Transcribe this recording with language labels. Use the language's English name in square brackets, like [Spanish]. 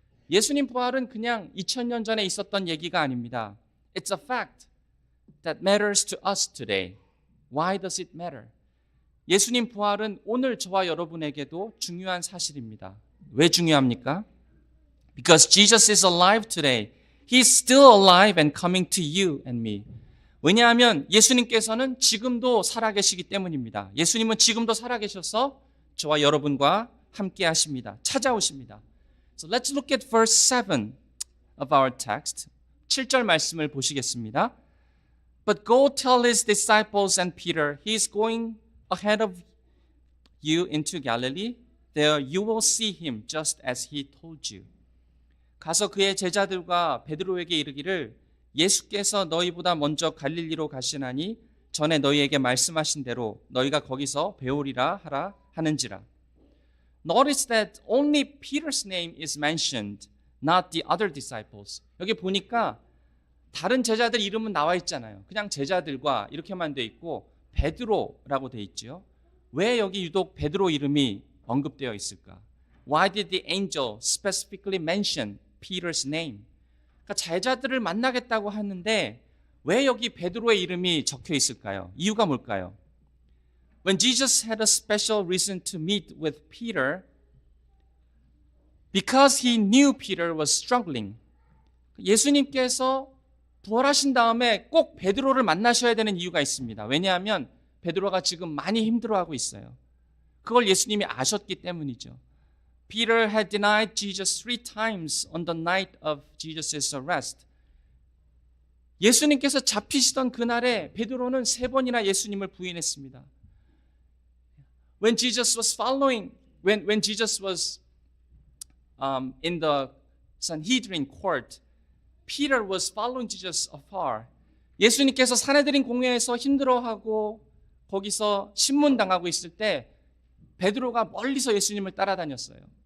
[Korean] 예수님 부활은 그냥 2000년 전에 있었던 얘기가 아닙니다. [English] It's a fact that matters to us today. Why does it matter? [Korean] 예수님 부활은 오늘 저와 여러분에게도 중요한 사실입니다. 왜 중요합니까? [English] Because Jesus is alive today. He's still alive and coming to you and me. [Korean] 왜냐하면 예수님께서는 지금도 살아계시기 때문입니다. 예수님은 지금도 살아계셔서 저와 여러분과 함께 하십니다. 찾아오십니다. [English] So let's look at verse 7 of our text. [Korean] 7절 말씀을 보시겠습니다. [English] But go tell his disciples and Peter, he is going ahead of you into Galilee. There you will see him just as he told you. [Korean] 가서 그의 제자들과 베드로에게 이르기를 예수께서 너희보다 먼저 갈릴리로 가시나니 전에 너희에게 말씀하신 대로 너희가 거기서 배우리라 하라 하는지라. [English] Notice that only Peter's name is mentioned, not the other disciples. [Korean] 여기 보니까 다른 제자들 이름은 나와 있잖아요. 그냥 제자들과 이렇게만 돼 있고 베드로라고 돼 있죠. 왜 여기 유독 베드로 이름이 언급되어 있을까? [English] Why did the angel specifically mention Peter's name? [Korean] 그러니까 제자들을 만나겠다고 하는데 왜 여기 베드로의 이름이 적혀 있을까요? 이유가 뭘까요? [English] When Jesus had a special reason to meet with Peter, because he knew Peter was struggling. [Korean] 예수님께서 부활하신 다음에 꼭 베드로를 만나셔야 되는 이유가 있습니다. 왜냐하면 베드로가 지금 많이 힘들어하고 있어요. 그걸 예수님이 아셨기 때문이죠. [English] Peter had denied Jesus 3 times on the night of Jesus' arrest. [Korean] 예수님께서 잡히시던 그날에 베드로는 3번이나 예수님을 부인했습니다. [English] When Jesus was when Jesus was in the Sanhedrin court, Peter was following Jesus afar. [Korean] 예수님께서 사내들인 공회에서 힘들어하고 거기서 신문당하고 있을 때 베드로가 멀리서 예수님을 따라다녔어요.